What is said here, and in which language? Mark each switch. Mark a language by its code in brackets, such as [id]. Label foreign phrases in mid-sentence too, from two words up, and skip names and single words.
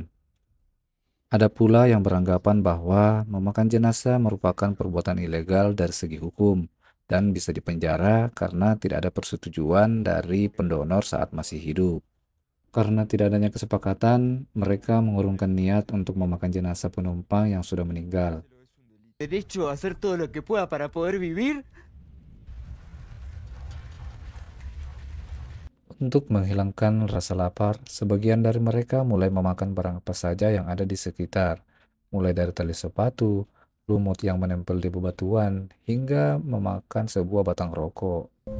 [id] Ada pula yang beranggapan bahwa memakan jenazah merupakan perbuatan ilegal dari segi hukum dan bisa dipenjara karena tidak ada persetujuan dari pendonor saat masih hidup. Karena tidak adanya kesepakatan, mereka mengurungkan niat untuk memakan jenazah penumpang yang sudah meninggal. [es] Derecho a hacer todo lo que pueda para poder vivir. [id] Untuk menghilangkan rasa lapar, sebagian dari mereka mulai memakan barang apa saja yang ada di sekitar, mulai dari tali sepatu, lumut yang menempel di bebatuan, hingga memakan sebuah batang rokok.